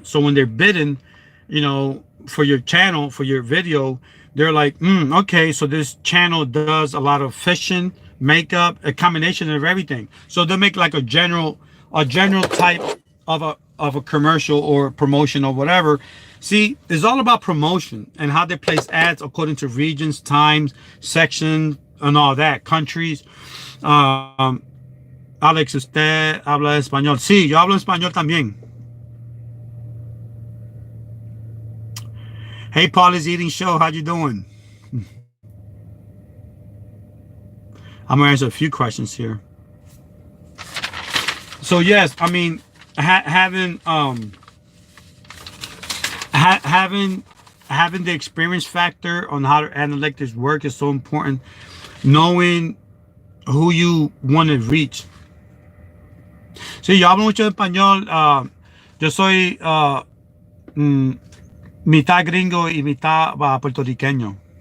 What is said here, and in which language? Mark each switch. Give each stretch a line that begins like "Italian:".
English: So when they're bidding, for your channel, for your video, they're like, okay, so this channel does a lot of fashion, makeup, a combination of everything. So they'll make like a general type of a commercial or promotion or whatever. See, it's all about promotion and how they place ads according to regions, times, sections, and all that, countries.
Spanish: Alex, usted habla español. Sí, yo hablo español también.
English: Hey, Polly's Eating Show, how you doing? I'm gonna answer a few questions here. So yes, I mean, having the experience factor on how the analytics work is so important. Knowing who you want to reach.
Spanish: Sí, yo hablo mucho español. Yo soy mitad gringo y mitad puertorriqueño.